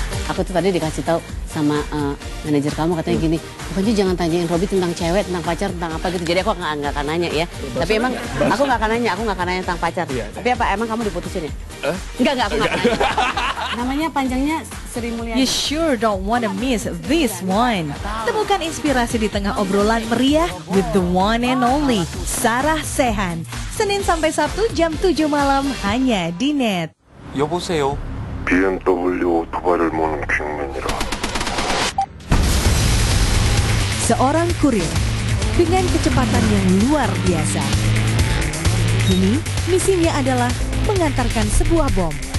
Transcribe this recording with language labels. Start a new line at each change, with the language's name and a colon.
Indonesian: Aku tuh tadi dikasih tahu sama manajer kamu, katanya gini, pokoknya jangan tanyain Robi tentang cewek, tentang pacar, tentang apa gitu. Jadi aku nggak akan nanya ya. Tapi emang aku nggak akan nanya tentang pacar. Tapi apa emang kamu diputusin ya? Enggak, aku nggak akan nanya. Namanya panjangnya Sri Mulyani.
English: You sure don't want to miss this one.
Indonesian: Temukan inspirasi di tengah obrolan meriah
English: with the one and only
Indonesian: Sarah Sehan. Senin sampai Sabtu jam 7 malam hanya di Net.
Korean: 여보세요. BMW 오토바이를 모는 킹맨이라.
Indonesian: Seorang kurir dengan kecepatan yang luar biasa. Kini misinya adalah mengantarkan sebuah bom.